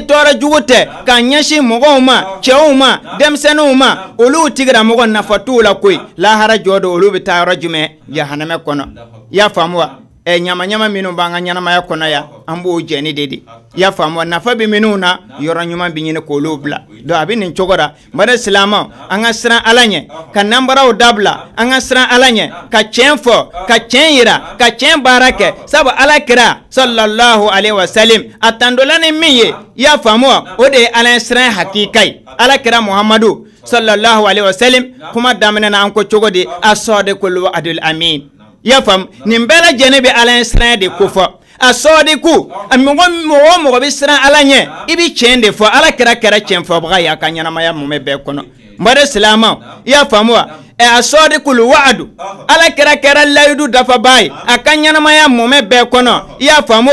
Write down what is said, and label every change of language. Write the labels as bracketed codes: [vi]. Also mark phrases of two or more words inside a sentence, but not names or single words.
[bm] tɔɔrɔ jugu tɛ ka ɲɛsin mɔgɔw ma cɛw ma denmisɛnninw ma olu tigilamɔgɔ nafa t'u la koyi lahara jɔ do olu bɛ taa yɔrɔ jumɛn jahanɛmɛ kɔnɔ y'a faamu wa nyama nyama minnu b'an ka ɲɛnamaya kɔnɔ yan an b'o jɛni de y'a faamu nafa bɛ minnu na yɔrɔ ɲuman bɛ ɲini k'olu bila donc a bɛ nin cogo la n bari silamɛw an ka siran ala ɲɛ ka nanbaraw dabila an ka siran ala ɲɛ ka tiɲɛ fɔ ka tiɲɛ yira ka tiɲɛ baara kɛ sabu ala kira [ar] صلى الله عليه وسلم [bm] a tandola ni min ye y'a faamu o de ye ala siran hakika ye ala kira muhamadu [ar] صلى الله عليه وسلم [bm] kuma daminɛ na an ko cogo di [ar] الصادق الوعد الأمين [bm] y'a faamu nin bɛɛ lajɛlen bɛ ala siran de ko fɔ a sɔdiku a mɔgɔ bɛ siran ala ɲɛ i bɛ tiɲɛ de fɔ ala kɛra tiɲɛ fɔbaga ye a ka ɲɛnamaya mɔmɛ bɛɛ kɔnɔ n bari silamɛw y'a faamu wa a sɔdikul wa'du ala kɛra layidu dafaba ye a ka ɲɛnamaya mɔmɛ bɛɛ kɔnɔ y'a faamu